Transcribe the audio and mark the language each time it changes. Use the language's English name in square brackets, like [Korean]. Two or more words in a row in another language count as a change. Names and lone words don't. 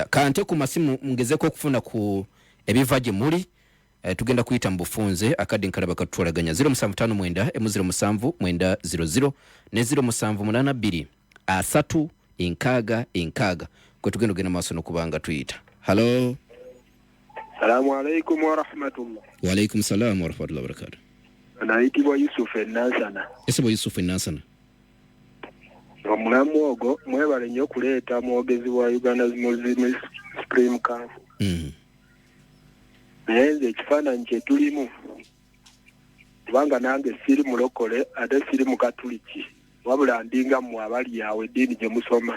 [Ganda] Kante ku masimu ngezeko okufuna ku ebiva gye muli. Tugenda kuyita mbufunze akadi nkalaba katutwalaganya 0759 ne 0782 3 kwe tugenda maaso n'okubanga tuyita. Hello. [Arabic] السلام عليكم ورحمة الله. وعليكم السلام ورحمة الله وبركاته. [Ganda] Anaitibwa Yusuf Nansana. Esebo Yusuf Nansana. Omulamu ogwo mwebale nnyo okuleeta mwogezi wa Uganda Muslim Supreme Council. Naye nze ekifaananyi kye tulimu kubanga nange siri mulokole ate siri mukatuliki wabula ndinga mmwe abali yawe eddiini gye musoma.